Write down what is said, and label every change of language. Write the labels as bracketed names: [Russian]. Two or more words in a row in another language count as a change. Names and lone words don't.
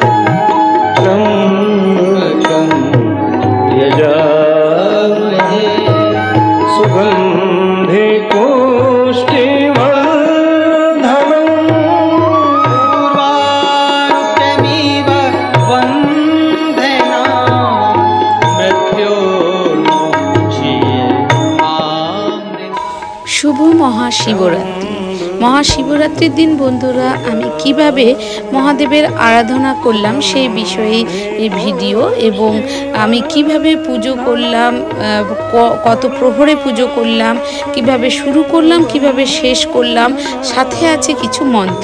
[Sanskrit] त्र्यम्बकं यजामहे सुगंधे पुष्टिवर्धनम् उर्वारुकमिव बन्धना मृत्योर्मोक्ष्यमामृता। [Hindi] शुभ महाशिवरात्रि। [Bangla] মহাশিবরাত্রির দিন বন্ধুরা আমি কিভাবে মহাদেবের আরাধনা করলাম সেই বিষয়ে এই ভিডিও, এবং আমি কিভাবে পুজো করলাম, কত প্রহরে পুজো করলাম, কিভাবে শুরু করলাম, কিভাবে শেষ করলাম, সাথে আছে কিছু মন্ত্র।